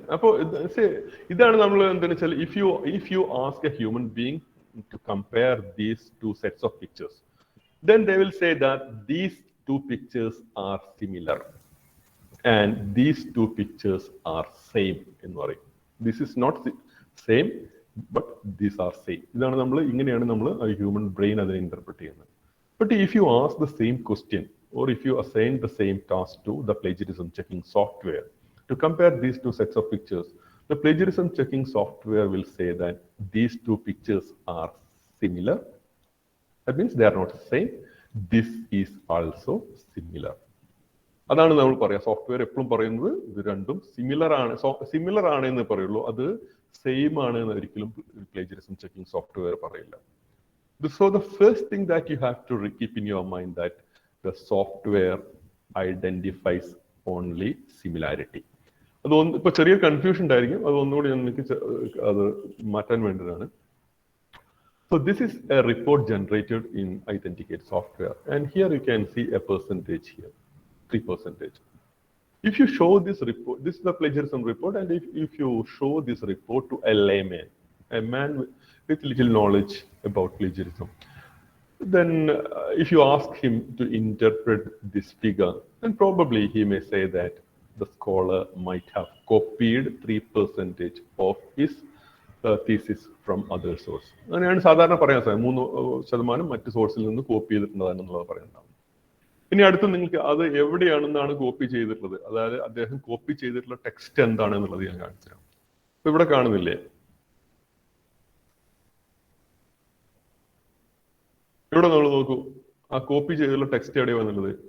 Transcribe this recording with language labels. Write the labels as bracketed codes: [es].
[ml] അപ്പൊ ഇതാണ് നമ്മൾ എന്താണെന്ന് വെച്ചാൽ, [en] if you ask a human being to compare these two sets of pictures, then they will say that these two pictures are similar and these two pictures are same [ml] എന്ന് പറയും. [en] This is not same, but these are same. [ml] ഇതാണ് നമ്മൾ, ഇങ്ങനെയാണ് നമ്മൾ human brain അതിനെ interpret ചെയ്യുന്നത്. [en] But if you ask the same question, or if you assign the same task to the plagiarism checking software to compare these two sets of pictures, the plagiarism checking software will say that these two pictures are similar. That means they are not the same. This is also similar. [ml] അതാണ് നമ്മൾ പറയാം. Software എപ്പോഴും പറയുന്നത് ഇത് രണ്ടും similar ആണ് എന്ന് പറയുള്ളൂ. അത് സെയിം ആണ് എന്ന് ഒരിക്കലും പ്ലേജറിസം ചെക്കിംഗ് സോഫ്റ്റ്വെയർ പറയില്ല. [en] So the first thing that you have to keep in your mind that the software identifies only similarity. [ml] അതൊന്ന് ഇപ്പൊ ചെറിയ കൺഫ്യൂഷൻ ഉണ്ടായിരിക്കും, അതൊന്നുകൂടി എനിക്ക് അത് മാറ്റാൻ വേണ്ടതാണ്. [en] So this is a report generated in Authenticate software, and here you can see a percentage here, 3%. If you show this report, this is the plagiarism report, and if you show this report to a layman, a man with little knowledge about plagiarism, then if you ask him to interpret this figure, then probably he may say that the scholar might have copied 3% of his thesis from other source. [ml] അങ്ങനെയാണ് സാധാരണ പറയാൻ സാധിക്കും. 3% മറ്റ് സോഴ്സിൽ നിന്ന് copy ചെയ്തിട്ടുള്ളതാണെന്നുള്ളത് പറയുന്നുണ്ടാവും. ഇനി അടുത്ത് നിങ്ങൾക്ക് അത് എവിടെയാണെന്നാണ് കോപ്പി ചെയ്തിട്ടുള്ളത്, അതായത് അദ്ദേഹം കോപ്പി ചെയ്തിട്ടുള്ള ടെക്സ്റ്റ് എന്താണെന്നുള്ളത് ഞാൻ കാണിച്ചു തരാം. ഇപ്പൊ ഇവിടെ കാണുന്നില്ലേ, ഇവിടെ നമ്മൾ നോക്കൂ, ആ കോപ്പി ചെയ്തിട്ടുള്ള ടെക്സ്റ്റ് എവിടെയാണ് വന്നുള്ളത്?